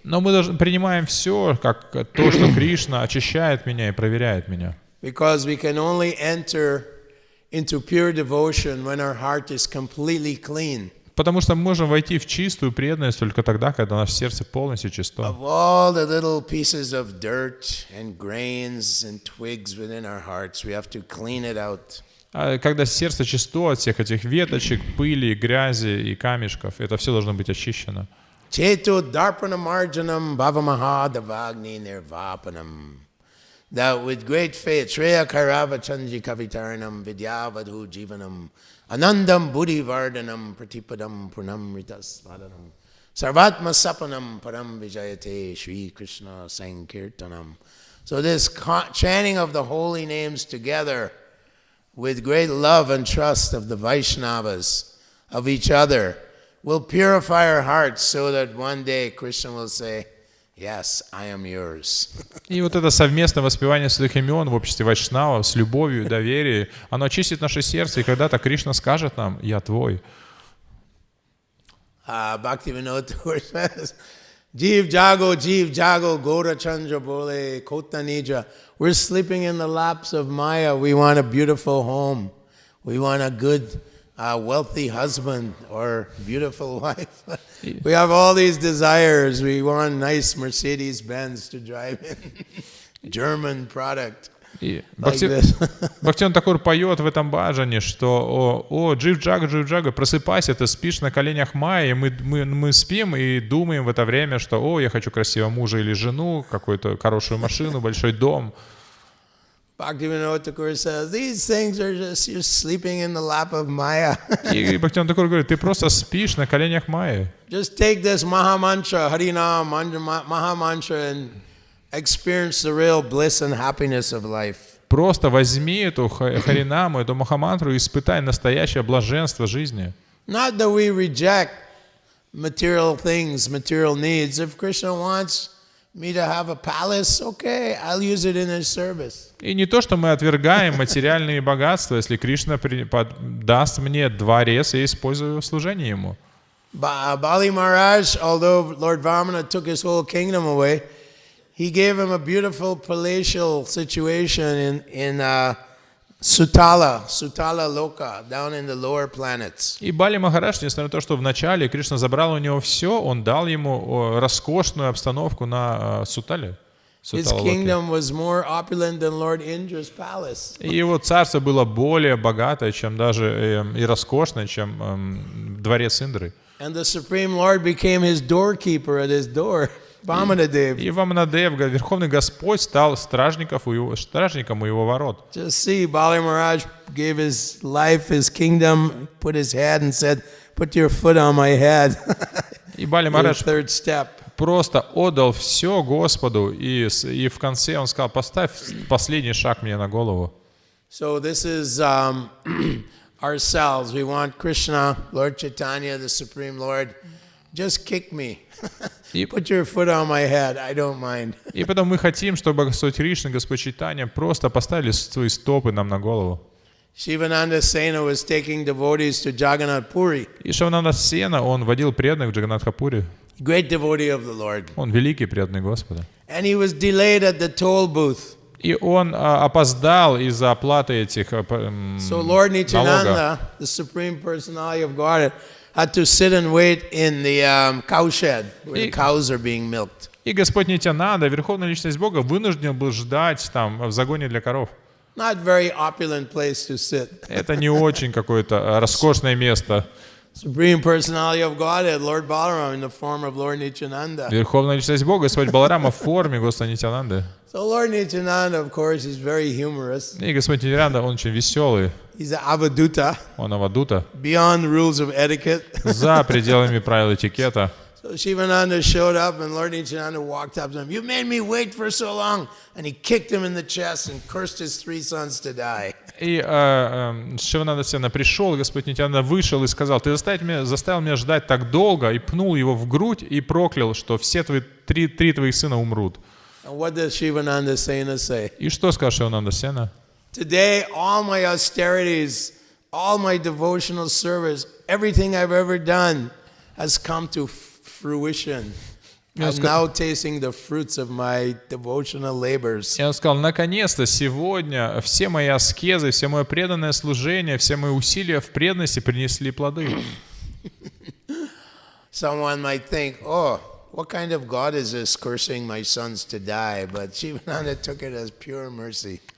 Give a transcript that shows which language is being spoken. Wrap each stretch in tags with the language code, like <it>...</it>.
<ru>Но мы даже принимаем все как то, что Кришна очищает меня и проверяет меня.</ru> <en>Because we can only enter into pure devotion when our heart is completely clean.</en> <ru>Потому что мы можем войти в чистую преданность только тогда, когда наше сердце полностью чисто.</ru> <en>Of all the little pieces of dirt and grains and twigs within our hearts, we have to clean it out.</en> <ru>А когда сердце чисто от всех этих веточек, пыли, грязи и камешков, это все должно быть очищено.</ru> <sa>Chetu darpanam arjanam bhavamaha davagni nirvapanam.</sa> <en>That with great faith,</en> <sa>Shreya Kairava Chandji Kavitaranam Vidyavadhu Jivanam Anandam Buddhi Vardhanam Pratipadam Purnam Ritas Vadanam Sarvatma Sapanam Param Vijayate Shri Krishna Sankirtanam.</sa> <en>So this chanting of the holy names together with great love and trust of the Vaishnavas, of each other, will purify our hearts so that one day Krishna will say, Yes, I am yours.</en> <ru>И вот это совместное воспевание святых имен в обществе вайшнавов с любовью и доверием, оно очистит наше сердце, и когда-то Кришна скажет нам, я твой.</ru> <en>Bhaktivinoda Thakur says,</en> <bn>Jeev Jago, Gora Chandra Bole, Kota Nija.</bn> <en>We're sleeping in the laps of Maya. We want a beautiful home. We want a good, wealthy husband or beautiful wife. We have all these desires. We want nice Mercedes-Benz to drive in. German product. Like this.</en> <ru>Бхактивинода Тхакур поет в этом баджане, что Джив Джага, просыпайся, ты спишь на коленях Майи, мы спим и думаем в это время, что я хочу красивого мужа или жену, какую-то хорошую машину, большой дом.</ru> <en>Bhaktivinoda Thakur says, these things are just, you're sleeping in the lap of Maya.</en> <ru>И Бхактивинода Тхакур говорит, ты просто спишь на коленях Майи.</ru> <en>Just take this Maha Mantra, Harinam, Maha Mantra, and experience the real bliss and happiness of life.</en> <ru>Просто возьми эту Харинаму, эту Махамантру и испытай настоящее блаженство жизни.</ru> <en>Not that we reject material things, material needs. If Krishna wants me to have a palace, okay, I'll use it in his service.</en> <ru>И не то, что мы отвергаем материальные богатства, если Кришна даст мне дворец, я использую в служении ему.</ru> <en>Bali Maharaj, although Lord Vamana took his whole kingdom away, he gave him a beautiful palatial situation in Sutala Loka, down in the lower planets.</en> <ru>И Бали Махарадж, несмотря на то, что вначале Кришна забрал у него все, он дал ему роскошную обстановку на Сутале.</ru> <en>His kingdom was more opulent than Lord Indra's palace.</en> <ru>И его царство было более богатое, чем даже и роскошное, чем дворец Индры.</ru> <en>And the Supreme Lord became his doorkeeper at his door. Vamanadev.</en> <ru>И Ваманадев, Верховный Господь, стал стражником у его ворот.</ru> <en>Just see, Bali Maharaj gave his life, his kingdom, put his head and said, put your foot on my head.</en> <ru>И Бали Махарадж</ru> <en>Third step.</en> <ru>просто отдал все Господу, и в конце он сказал, поставь последний шаг мне на голову.</ru> <en>So this is ourselves. We want Krishna, Lord Chaitanya, the Supreme Lord, just kick me. Put your foot on my head, I don't mind.</en> <ru>И потом мы хотим, чтобы Господь Кришна, Господь Чайтанья просто поставили свои стопы нам на голову.</ru> <en>Shivananda Sena was taking devotees to Jagannath Puri.</en> <ru>И Шивананда Сена, он водил преданных в Джаганнатхапури.</ru> <en>Great devotee of the Lord.</en> <ru>Он великий преданный Господа.</ru> <en>And he was delayed at the toll booth.</en> <ru>И он опоздал из-за оплаты этих</ru> <en>So Lord Nityananda, the Supreme Personality of Godhead, had to sit and wait in the cow shed where the cows are being milked.</en> <ru>И Господь Нитянанда, Верховная Личность Бога, вынужден был ждать там в загоне для коров.</ru> <en>Not very opulent place to sit.</en> <ru>Это не очень какое-то роскошное место.</ru> <en>Supreme Personality of Godhead, Lord Balaram, in the form of Lord Nityananda.</en> <ru>Верховная личность Бога, Господь Баларама в форме Господа Нитянанды.</ru> <en>So Lord Nityananda, of course, is very humorous.</en> <ru>И Господь Нитянанда, он очень веселый.</ru> <en>He's an avaduta,</en> <ru>Он авадута.</ru> <en>beyond rules of etiquette.</en> <ru>За пределами правил этикета.</ru> <en>So Shivananda showed up, and Lord Nityananda walked up to him. You made me wait for so long. And he kicked him in the chest and cursed his 3 sons to die.</en> <ru>И Шивананда Сена пришел, Господь Нитянанда вышел и сказал: ты заставил меня ждать так долго, и пнул его в грудь и проклял, что все твои три твоих сына умрут.</ru> <en>And what does Shivananda Sena say?</en> <ru>И что сказал Шивананда Сена?</ru> <en>Today, all my austerities, all my devotional service, everything I've ever done has come to fruition. I'm now tasting the fruits of my devotional labors.</en> <ru>И он сказал: наконец-то сегодня все мои аскезы, все мое преданное служение, все мои усилия в преданности принесли плоды.</ru> <en>Someone might think, oh, what kind of God is this cursing my sons to die? But Shivananda took it as pure mercy.</en>